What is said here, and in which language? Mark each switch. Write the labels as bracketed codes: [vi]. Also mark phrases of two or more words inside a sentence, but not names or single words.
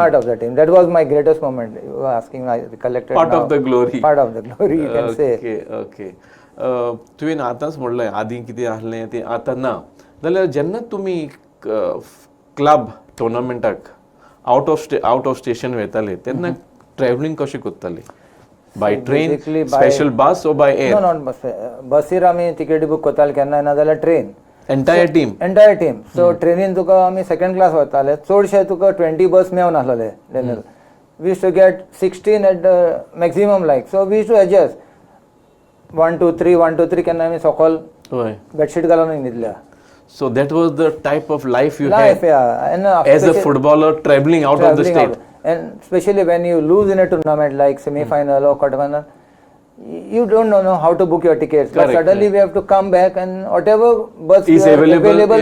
[en] Part of the team. That was my greatest moment. You were asking, I recollected Part now. of the glory. Part of the glory, you can say. okay okay [kok] तुवें आतांच म्हणलें आदीं कितें आसलें तें आतां ना जाल्यार जेन्ना तुमी [en] club tournament out of station [kok] वयताले तेन्ना ट्रॅव्हलिंग कशें करताले [en] by train basically by- special bus o by No, एअर not bus. [kok] बसीर आमी तिकेटी बूक करताले केन्ना नाजाल्यार ट्रेन. [en] entire team entire team. [kok] सो ट्रेनीन तुका आमी [en] second class [kok] वताले चडशे तुका 20 बस मेवनासलेले डेनियल. [en] we use to get 16 at the maximum like so we use to adjust 1 2 3 1 2 3 [kok] केन्ना आमी सकयल हय बेडशीट घालून न्हिदल्या. [en] so that was the type of life you Life, हॅड yeah. And as a footballer traveling out of the traveling स्टेट out. And especially when you lose in a tournament like semi-final or quarter-final, you don't know how to book your tickets. Correct, but suddenly we have to come back and whatever bus Is were available, yeah.